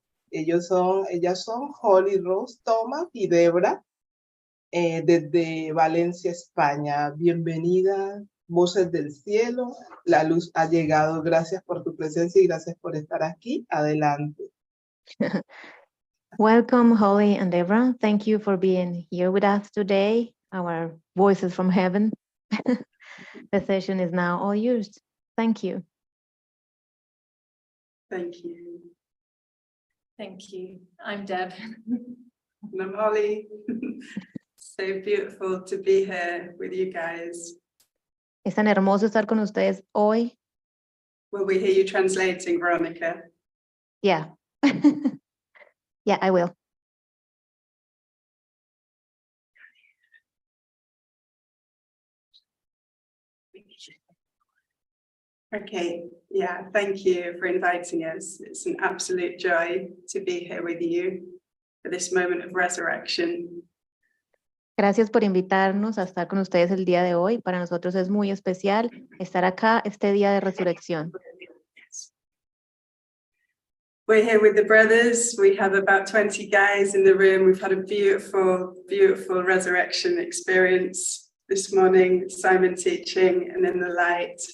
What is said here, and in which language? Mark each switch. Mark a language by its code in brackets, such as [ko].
[es] Ellas son Holly Rose, Thomas y Debra, desde Valencia, España. Bienvenida, voces del cielo. La luz ha llegado. Gracias por tu presencia y gracias por estar aquí. Adelante. [en] Welcome, Holly and Debra. Thank you for being here with us today, our voices from heaven. The session is now all yours. Thank you. Thank you. Thank you. I'm Deb. And I'm Holly. So beautiful to be here with you guys. [es] Es tan hermoso estar con ustedes hoy. [en] Will we hear you translating, Veronica? Yeah. Yeah, I will. Okay, yeah, thank you for inviting us. It's an absolute joy to be here with you. for this moment of resurrection. [es] Gracias por invitarnos a estar con ustedes el día de hoy. Para nosotros es muy especial estar acá este día de resurrección. [en] We're here with the brothers. We have about 20 guys in the room. We've had a beautiful, beautiful resurrection experience this morning, Simon teaching, and in the light.